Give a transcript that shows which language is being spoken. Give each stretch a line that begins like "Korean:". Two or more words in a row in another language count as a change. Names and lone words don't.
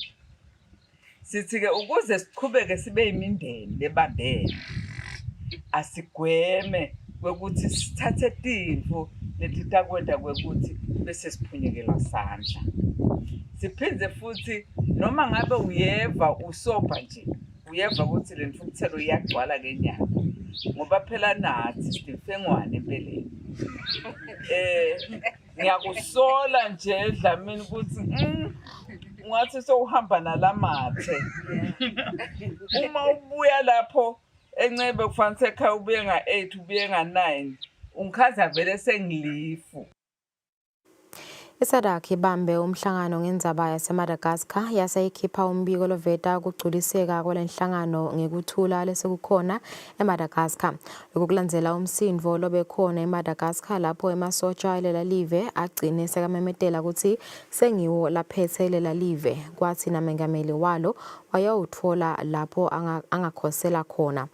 Swati: Sithi ke ukuze siqhubeke sibe imindeni lebambene asigweme kwekuthi sithathe timvo leti takwenta kwekuthi bese siphunyukelwa sandla. Siphindze futhi noma ngabe uyeva usobha nje, uyeva ukuthi le mfukuthelo iyagcwala kenyanga ngoba phela nathi sidifengwane empeleni. Ngiyakusola nje Dlamini ukuthi ungathi sewuhamba nalamathe. Uma ubuya lapho encebe kufanele ekhaya ubuye nga-8 ubuye nga-9 ungikhaza vele sengilifu. ISADC ibambe umhlangano ngendzaba yaseMadagascar yase ikhipha umbiko loveta kugculiseka kwalenhlangano ngekuthula lesekukhona eMadagascar. Lokhu kulandzela umsindvo lobekhona eMadagascar lapho emasotsha lela live agcine sekamemetela ukuthi sengiwo laphethe lela live, kwathi namengameli walo wayawutfola lapho angakhosela khona.